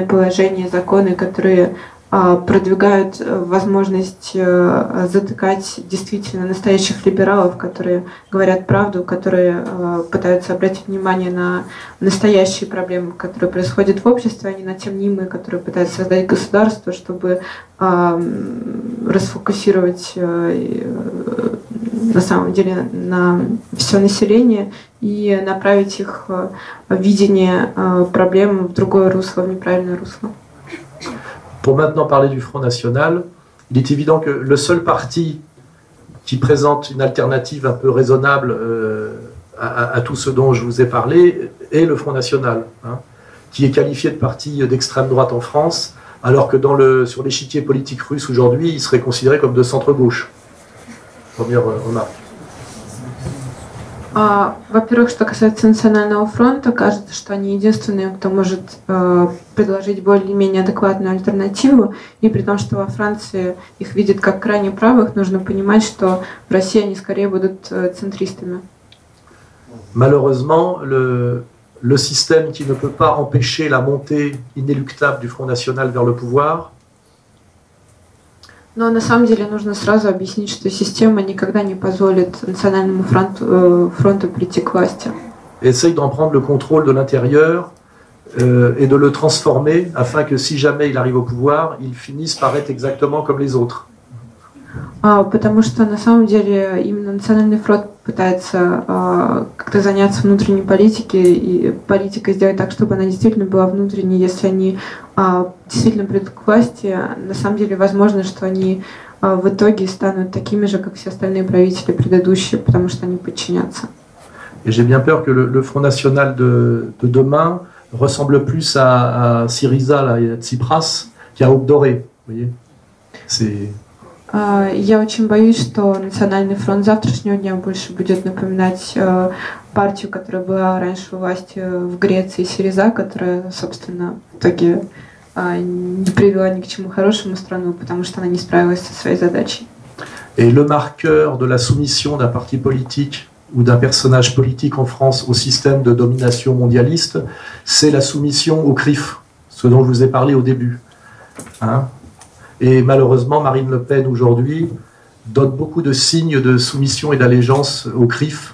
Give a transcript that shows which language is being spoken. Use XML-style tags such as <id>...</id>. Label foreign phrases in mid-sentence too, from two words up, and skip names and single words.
<ru>положение, законы, которые продвигают возможность затыкать действительно настоящих либералов, которые говорят правду, которые пытаются обратить внимание на настоящие проблемы, которые происходят в обществе, а не на те мнимые, которые пытаются создать государство, чтобы расфокусировать на самом деле на все население и направить их видение проблем в другое русло, в неправильное русло.</ru> <fr>Pour maintenant parler du Front National, il est évident que le seul parti qui présente une alternative un peu raisonnable à tout ce dont je vous ai parlé est le Front National, qui est qualifié de parti d'extrême droite en France, alors que sur l'échiquier politique russe aujourd'hui, il serait considéré comme de centre-gauche. Première remarque.</fr> <ru>Во-первых, что касается Национального фронта, кажется, что они единственные, кто может предложить более-менее адекватную альтернативу, и при том, что во Франции их видят как крайне правых, нужно понимать, что в России они скорее будут центристами.</ru> <fr>Malheureusement, le système qui ne peut pas empêcher la montée inéluctable du Front National vers le pouvoir.</fr> <ru>Но на самом деле нужно сразу объяснить, что система никогда не позволит Национальному фронту прийти к власти.</ru> <fr>Essaye d'en prendre le contrôle de l'intérieur et de le transformer afin que si jamais il arrive au pouvoir, il finisse par être exactement comme les autres.</fr> <ru>Потому что на самом деле именно Национальный фронт пытается как-то заняться внутренней политикой и политикой сделать так, чтобы она действительно была внутренней. Если они действительно придут к власти, на самом деле возможно, что они в итоге станут такими же, как все остальные правители предыдущие, потому что они подчинятся.</ru> <fr>Et j'ai bien peur que le Front National de demain ressemble plus à Syriza là, et à Tsipras qu'à Aube Dorée. Vous voyez, c'est...</fr> <ru>Я очень боюсь, что Национальный фронт завтрашнего дня больше будет напоминать партию, которая была раньше у власти в Греции, Сириза, которая, собственно, в итоге не привела ни к чему хорошему страну, потому что она не справилась со своей задачей.</ru> <fr>Et le marqueur de la soumission d'un parti politique ou d'un personnage politique en France au système de domination mondialiste, c'est la soumission au CRIF, ce dont je vous ai parlé au début. Et malheureusement, Marine Le Pen, aujourd'hui, donne beaucoup de signes de soumission et d'allégeance au CRIF.</fr>